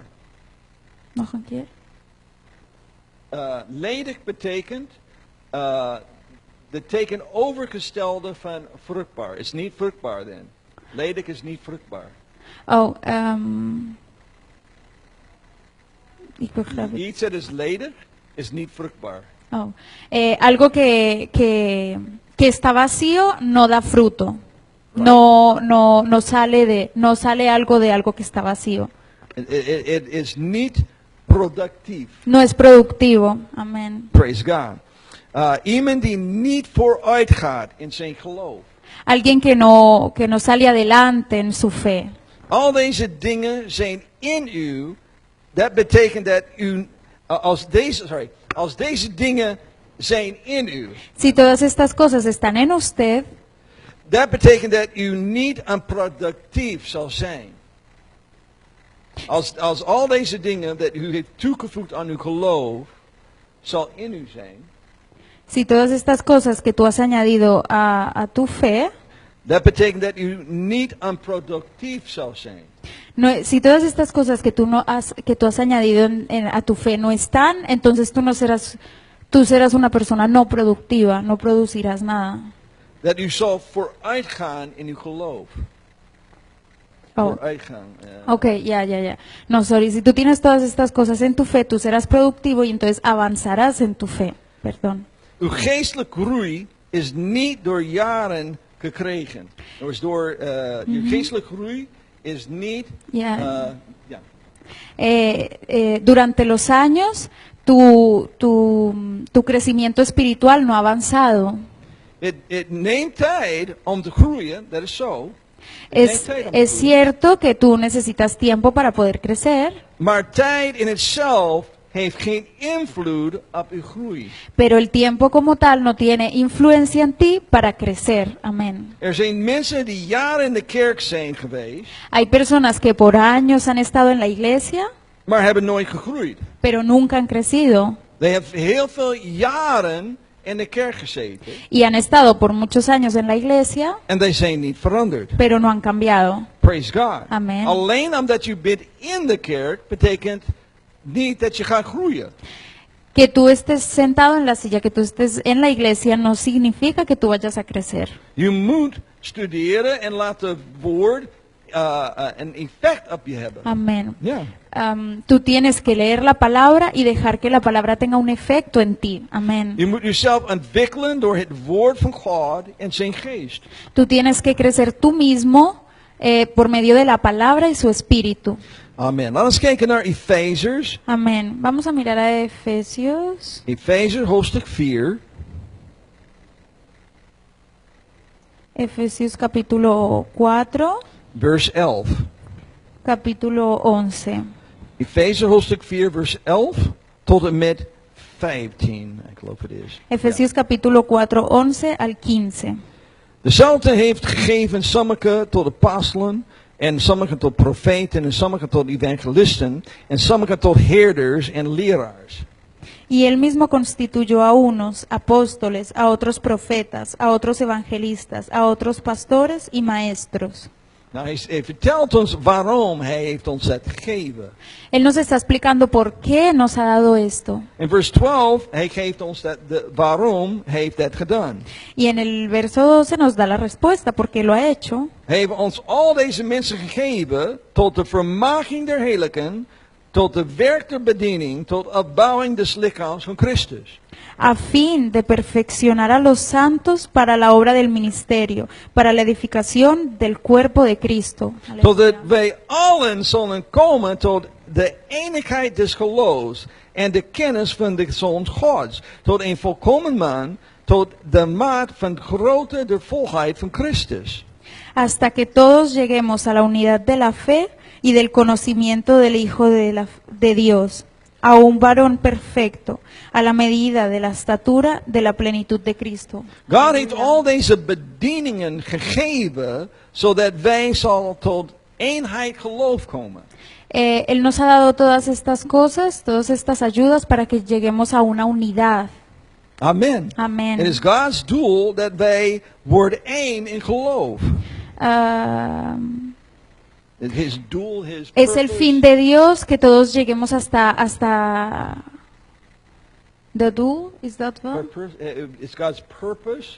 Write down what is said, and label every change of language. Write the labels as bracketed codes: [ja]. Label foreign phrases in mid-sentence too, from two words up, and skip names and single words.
[nl] Nog een keer. Ledig betekent de tegenovergestelde van vruchtbaar. Is niet vruchtbaar dan. Ledig is niet vruchtbaar. Oh, ik begrijp het. Iets dat is ledig is niet vruchtbaar. Oh. [es] Algo que está vacío no da fruto. No sale algo de algo que está vacío. [nl] Het is niet productief. [es] No es productivo. Amén. [en] Praise God. [nl] Iemand die niet vooruit gaat in zijn geloof. [es] Alguien que no sale adelante en su fe. [nl] Al deze dingen zijn in u. Dat betekent dat u, als deze dingen zijn in u. [es] Si todas estas cosas están en usted, [nl] Dat betekent dat u niet onproductief zal zijn. Als al deze dingen dat u heeft toegevoegd aan uw geloof, zal in u zijn. [es] si todas estas cosas que tú has añadido a tu fe, [nl] Dat betekent dat u niet onproductief zal zijn. [es] no, si todas estas cosas que tú has añadido a tu fe no están, entonces tú serás una persona no productiva, no producirás nada. [nl] Dat u zal vooruit gaan in uw geloof. Oh. Vooruit gaan. [es] Ok, ya. No, sorry, si tú tienes todas estas cosas en tu fe, tú serás productivo y entonces avanzarás en tu fe. Perdón. [nl] Uw geestelijke groei is niet door jaren gekregen. Dus uw geestelijke groei is niet. Ja. Ja. [es] Durante los años, tu crecimiento espiritual no ha avanzado. [nl] Het neemt tijd om te groeien, dat is zo. Het neemt tijd om te [es] Es [nl] groeien. [es] cierto que tú necesitas tiempo para poder crecer, [nl] Maar tijd [en] in itself [nl] heeft geen invloed op uw groei. [es] pero el tiempo como tal no tiene influencia en ti para crecer. Amén. [nl] Er zijn mensen die jaren in de kerk zijn geweest, [es] Hay personas que por años han estado en la iglesia, [nl] maar hebben nooit gegroeid. [es] pero nunca han crecido. [nl] Die hebben heel veel jaren in de kerk gezeten [es] Y han estado por muchos años en la iglesia, [nl] en die zijn niet veranderd. [es] pero no han cambiado. [en] Praise God. Amen. [nl] Alleen omdat je bent in de kerk betekent niet dat je gaat groeien. [es] Que tú estés sentado en la silla, que tú estés en la iglesia, no significa que tú vayas a crecer. [nl] Je moet studeren en laat het woord een effect op je hebben. [es] Amén. [nl] Ja. [es] Tú tienes que leer la palabra y dejar que la palabra tenga un efecto en ti. Amén. [nl] Je moet jezelf ontwikkelen door het woord van God en zijn geest. [es] Tú tienes que crecer tú mismo por medio de la palabra y su espíritu. Amen. [nl] Laten we kijken naar Efezers. [es] Amén. Vamos a mirar a Efesios. [nl] Efezers hoofdstuk 4. [es] Efesios capítulo 4, [nl] Vers 11. [es] capítulo 11. [nl] Efezers hoofdstuk 4 vers 11 tot en met 15. Ik geloof het is. [es] Efesios capítulo 4, 11 al 15. [nl] Dezelfde heeft gegeven sommigen tot apostelen, en sommigen tot profeten, en sommigen tot evangelisten, en sommigen tot herders en leraars. [es] Y él mismo constituyó a unos apóstoles, a otros profetas, a otros evangelistas, a otros pastores y maestros. [nl] Nou, hij vertelt ons waarom hij heeft ons dat gegeven. [es] Él nos está explicando por qué nos ha dado esto. [nl] In vers 12, hij geeft ons waarom hij heeft dat gedaan. [es] Y en el verso 12 nos da la respuesta por qué lo ha hecho. [nl] Hij heeft ons al deze mensen gegeven tot de vermaging der heiligen, tot de werk der bediening, tot opbouwing des lichaams van Christus. [es] A fin de perfeccionar a los santos para la obra del ministerio, para la edificación del cuerpo de Cristo. [nl] Totdat wij allen zullen komen tot de eenigheid des geloofs en de kennis van de Zoon Gods, tot een volkomen man, tot de maat van grootte de volheid van Christus. [es] hasta que todos lleguemos a la unidad de la fe y del conocimiento del Hijo de Dios, a un varón perfecto, a la medida de la estatura de la plenitud de Cristo. [nl] God heeft al deze bedieningen gegeven, zodat wij zal tot eenheid geloof komen. [es] Él nos ha dado todas estas cosas, todas estas ayudas para que lleguemos a una unidad. Amen. Amén. [nl] Het is God's doel dat wij worden één in geloof. Ah, [en] His doel, his [es] es el [en] purpose. [es] fin de Dios que todos lleguemos hasta [en] the do, is that one? It's God's purpose,